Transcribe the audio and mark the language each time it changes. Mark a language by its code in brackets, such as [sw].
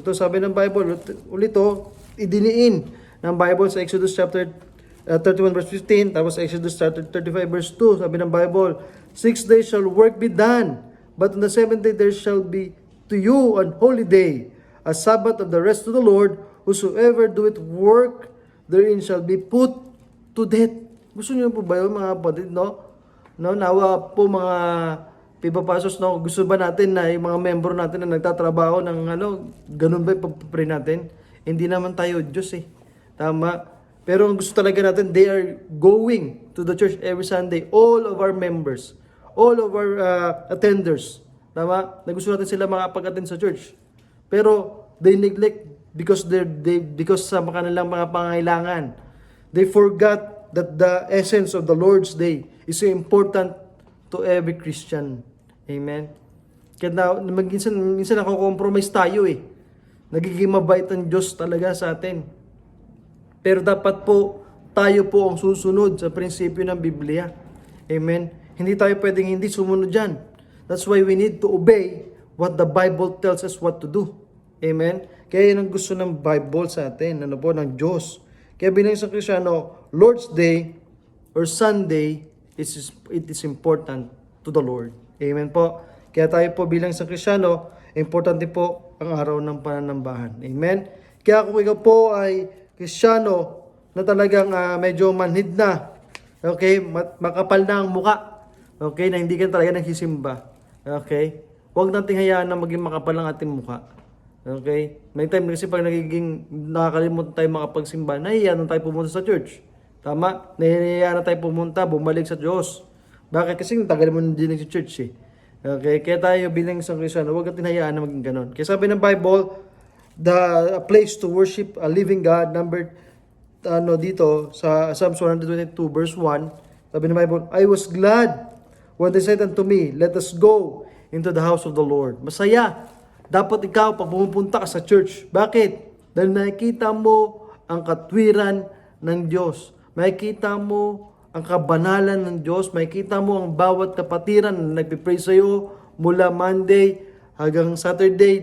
[tl] Ito sabi ng Bible, [en] ulito, idiniin ng Bible sa Exodus chapter 31 verse 15, tapos Exodus chapter 35 verse 2, sabi ng Bible, 6 days shall work be done, but on the 7th day there shall be to you an holy day, a Sabbath of the rest of the Lord, whosoever doeth work therein shall be put to death. [tl] Gusto niyo po ba yun mga kapatid, no? No, nawa po mga pipapasos, no? Gusto ba natin na yung mga membro natin na nagtatrabaho ng ganun ba ipapapray natin? Hindi naman tayo Diyos eh. Tama. Pero ang gusto talaga natin, [en] they are going to the church every Sunday. All of our members, all of our attenders. [tl] Tama? Na gusto natin sila makapag-attend sa church. Pero [en] they neglect because [tl] sa kanilang mga pangailangan. [en] They forgot that the essence of the Lord's Day is so important to every Christian. [tl] Amen? Kaya minsan nako-compromise tayo eh. Nagiging mabait ang Diyos talaga sa atin. Pero dapat po, tayo po ang susunod sa prinsipyo ng Biblia. Amen? Hindi tayo pwedeng hindi sumunod dyan. [en] That's why we need to obey what the Bible tells us what to do. [tl] Amen? Kaya yun ang gusto ng Bible sa atin, ng Diyos. Kaya bilang isang Kristiyano, Lord's Day or Sunday, [en] it is important to the Lord. [tl] Amen po? Kaya tayo po bilang isang Kristiyano, importante po ang araw ng pananambahan. Amen? Kaya kung ikaw po ay Kristiyano na talagang medyo manhid na, okay, makapal na ang muka, okay, na hindi ka talaga nagsisimba, okay, huwag nating hayaan na maging makapal ang ating muka. Okay? May time kasi pag nakakalimutan tayo makapagsimba, nahihiya na tayo pumunta sa church. Tama? Nahihiya na tayo pumunta, bumalik sa Diyos. Bakit? Kasi tagal mo din sa church eh. Okay? Kaya tayo bilang isang Kristiyano, huwag natin hayaan na maging ganon. Kaya sabi ng Bible, [en] a place to worship a living God, [tl] dito sa Psalms 122 verse 1, sabi ng Bible, [en] I was glad when they said unto me, let us go into the house of the Lord. [tl] Masaya. Dapat ikaw, pag pumupunta ka sa church. Bakit? Dahil nakikita mo ang katwiran ng Diyos. Makikita mo ang kabanalan ng Diyos. Makikita mo ang bawat kapatiran na nagpipray sa iyo mula Monday hanggang Saturday.